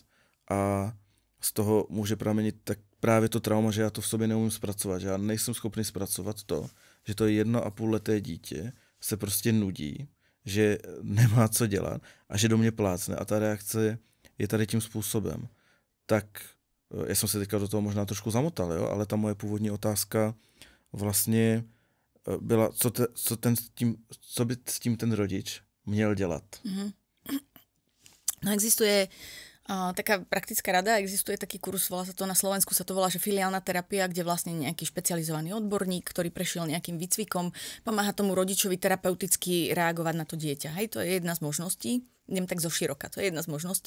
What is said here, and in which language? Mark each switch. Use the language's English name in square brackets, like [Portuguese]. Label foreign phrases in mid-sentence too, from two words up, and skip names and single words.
[Czech] A z toho může pramenit tak právě to trauma, že já to v sobě neumím zpracovat, že já nejsem schopný zpracovat to, že to 1,5leté dítě se prostě nudí, že nemá co dělat a že do mě plácne a ta reakce je tady tím způsobem. Tak já jsem se teďka do toho možná trošku zamotal, jo? Ale ta moje původní otázka vlastně byla, co by s tím ten rodič měl dělat. [Slovak] No existuje taká praktická rada, existuje taký kurz, volá sa to na Slovensku, sa to volá, že filiálna terapia, kde vlastne nejaký špecializovaný odborník, ktorý prešiel nejakým výcvikom, pomáha tomu rodičovi terapeuticky reagovať na to dieťa. Hej, to je jedna z možností. Idem tak zo široka, to je jedna z možností.